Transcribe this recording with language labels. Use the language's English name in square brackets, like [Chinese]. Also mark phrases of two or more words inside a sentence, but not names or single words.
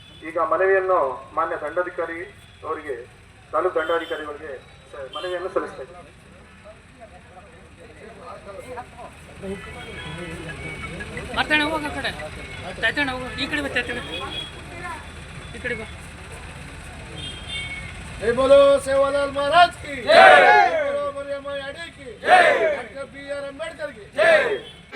[Kannada] ಈಗ ಮನವಿಯನ್ನು ಮಾನ್ಯ ದಂಡಾಧಿಕಾರಿ ಅವರಿಗೆ, ತಾಲೂಕು ದಂಡಾಧಿಕಾರಿಗಳಿಗೆ ಮನವಿಯನ್ನು ಸಲ್ಲಿಸ್ತಾ ಇದ್ದೀನಿ. ಮಾತಾಡ ಹೋಗ ಆ ಕಡೆ ತಾಯ್ತಾಣ ಹೋಗ, ಈ ಕಡೆ ಬಾ ತಾಯ್ತಾಣ, ಈ ಕಡೆ ಬಾ. [Hindi] जय बोलो सेवालाल महाराज की जय, बोलो मरियम यादव की जय, डॉक्टर बी आर अम्बेडकर की जय।